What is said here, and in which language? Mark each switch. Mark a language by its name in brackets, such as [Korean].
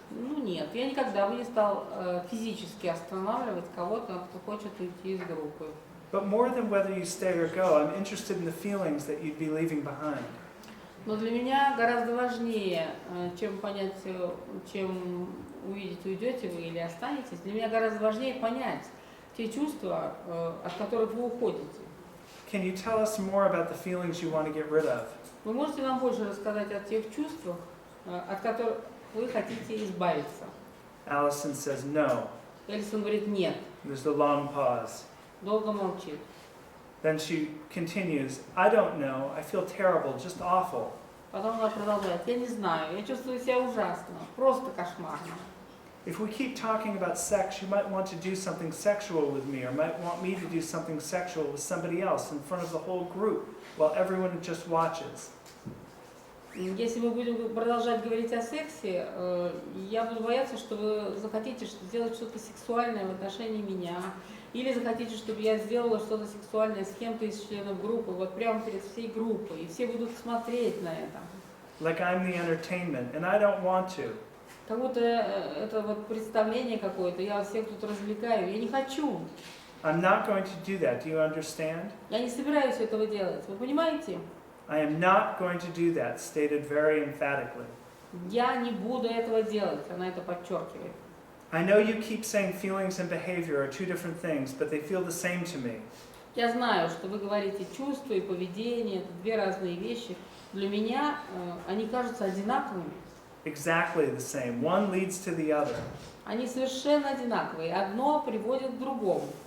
[Russian] Ну нет, я никогда бы не стал физически останавливать кого-то, кто хочет уйти из группы. [English] But more than whether you stay or go, I'm interested in the feelings that you'd be leaving behind. [Russian] Но для меня гораздо важнее, чем понять, чем увидеть, уйдете вы или останетесь, для меня гораздо важнее понять те чувства, от которых вы уходите. [English] Can you tell us more about the feelings you want to get rid of? [Russian] Вы можете нам больше рассказать о тех чувствах, от которых вы хотите избавиться? [English] Allison says no. [Russian] Элисон говорит нет. [English] There's a long pause. [Russian] Долго молчит. [English] Then she continues, I don't know, I feel terrible, just awful. [Russian] Потом она продолжает, я не знаю, я чувствую себя ужасно, просто кошмарно. [English] If we keep talking about sex, you might want to do something sexual with me, or might want me to do something sexual with somebody else in front of the whole group, while everyone just watches. [Russian] Если мы будем продолжать говорить о сексе, я буду бояться, что вы захотите сделать что-то сексуальное в отношении меня, или захотите, чтобы я сделала что-то сексуальное с кем-то из членов группы, вот прямо перед всей группой, и все будут смотреть на это. [English] Like I'm the entertainment, and I don't want to. [Russian] Как будто это вот представление какое-то, я вас всех тут развлекаю, я не хочу. [English] I'm not going to do that, do you understand? [Russian] Я не собираюсь этого делать, вы понимаете? [English] I am not going to do that, stated very emphatically. [Russian] Я не буду этого делать, она это подчеркивает. [English] I know you keep saying feelings and behavior are two different things, but they feel the same to me. [Russian] Я знаю, что вы говорите чувства и поведение, это две разные вещи. Для меня они кажутся одинаковыми. [English] Exactly the same. One leads to the other. [Russian] Они совершенно одинаковые. Одно приводит к другому.